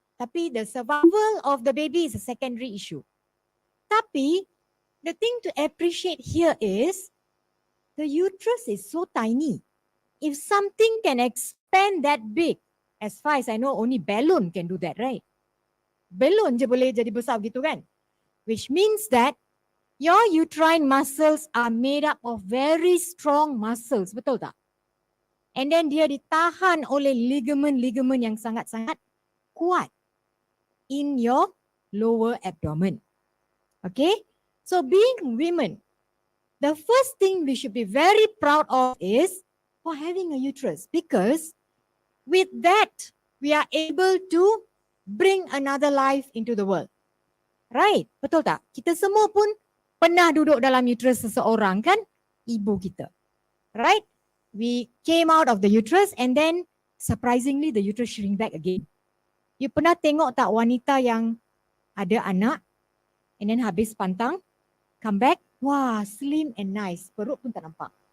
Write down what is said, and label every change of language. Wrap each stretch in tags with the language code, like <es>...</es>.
<en>Tapi the survival of the baby is a secondary issue. Tapi the thing to appreciate here is the uterus is so tiny. If something can expand that big, as far as I know, only balloon can do that, right?</en> <ms>Balloon je boleh jadi besar gitu kan?</ms> <en>Which means that your uterine muscles are made up of very strong muscles,</en> <ms>betul tak?</ms> <en>And then</en> <ms>dia ditahan oleh ligamen-ligamen yang sangat-sangat kuat</ms> <en>in your lower abdomen. Okay? So being women, the first thing we should be very proud of is for having a uterus, because with that we are able to bring another life into the world. Right?</en> <ms>Betul tak? Kita semua pun pernah duduk dalam uterus seseorang kan? Ibu kita.</ms> <en>Right? We came out of the uterus and then surprisingly the uterus shrink back again.</en> <ms>You pernah tengok tak wanita yang ada anak</ms> <en>and then</en> <ms>habis pantang,</ms> <en>come back,</en> <ms>wah</ms> <en>slim and nice,</en> <ms>perut pun tak nampak.</ms>